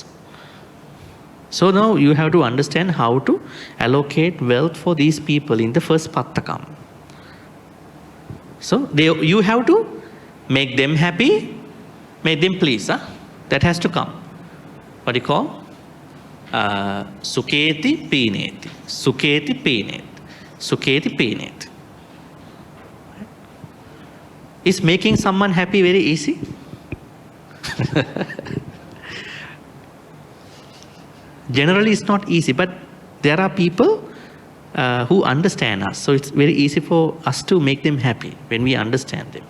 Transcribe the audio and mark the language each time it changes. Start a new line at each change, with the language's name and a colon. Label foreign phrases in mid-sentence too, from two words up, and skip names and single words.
English: So now you have to understand how to allocate wealth for these people in the first Pattakama. So you have to make them happy, make them pleased. Huh? That has to come. What do you call?
Pali: Suketi pineti. Suketi pineti. Suketi pineti.
English: Is making someone happy very easy? Generally it's not easy, but there are people who understand us. So it's very easy for us to make them happy when we understand them.